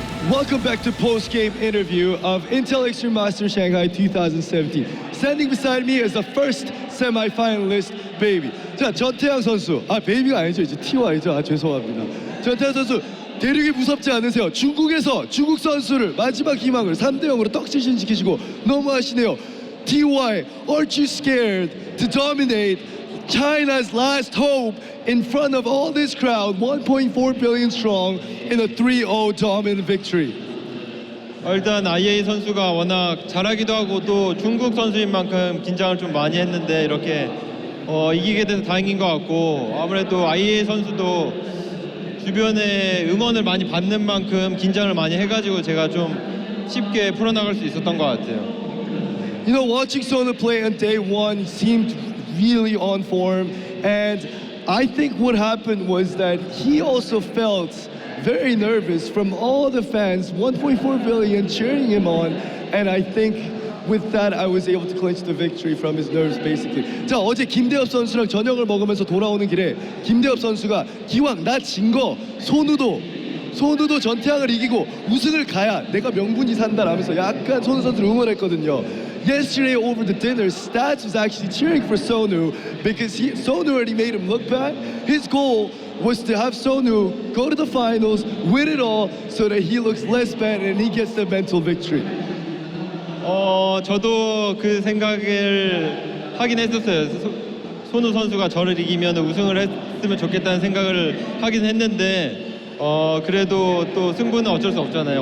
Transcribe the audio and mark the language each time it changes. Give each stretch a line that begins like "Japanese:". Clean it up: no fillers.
English: Welcome back to post-game interview of Intel Extreme Masters Shanghai 2017. Standing beside me is the first semi-finalist, Baby.
Korean: 자, 전태양 선수. 베이비가 아니죠. 이제 TY죠. 죄송합니다. 전태양 선수, 대륙이 무섭지 않으세요? 중국에서 중국 선수를 마지막 희망을 3대0으로 떡시신시키시고 너무하시네요.
English: TY, aren't you scared to dominate China's last hope in front of all this crowd, 1.4 billion strong, in a 3-0 dominant victory?
Korean: 일단 IA 선수가 워낙 잘하기도 하고 또 중국 선수인 만큼 긴장을 좀 많이 했는데 이렇게 이기게 돼서 다행인 것 같고, 아무래도 IA 선수도 주변에 응원을 많이 받는 만큼 긴장을 많이 해가지고 제가 좀 쉽게 풀어나갈 수 있었던 것 같아요.
English: You know, watching Sonu play on day one, he seemed really on form, and I think what happened was that he also felt very nervous from all the fans, 1.4 billion cheering him on, and I think with that I was able to clinch the victory from his nerves basically.
Korean: 자, 어제 김대엽 선수랑 저녁을 먹으면서 돌아오는 길에 김대엽 선수가 기왕 나 진 거 손우도 전태양을 이기고 우승을 가야 내가 명분이 산다라면서 약간 손우 선수를 응원했거든요.
English: Yesterday over the dinner, Stats was actually cheering for Sonu because Sonu already made him look bad. His goal was to have Sonu go to the finals, win it all, so that he looks less bad and he gets the mental victory.
Korean: 저도 그 생각을 하긴 했었어요. 손우 선수가 저를 이기면 우승을 했으면 좋겠다는 생각을 하긴 했는데 그래도 또 승부는 어쩔 수 없잖아요.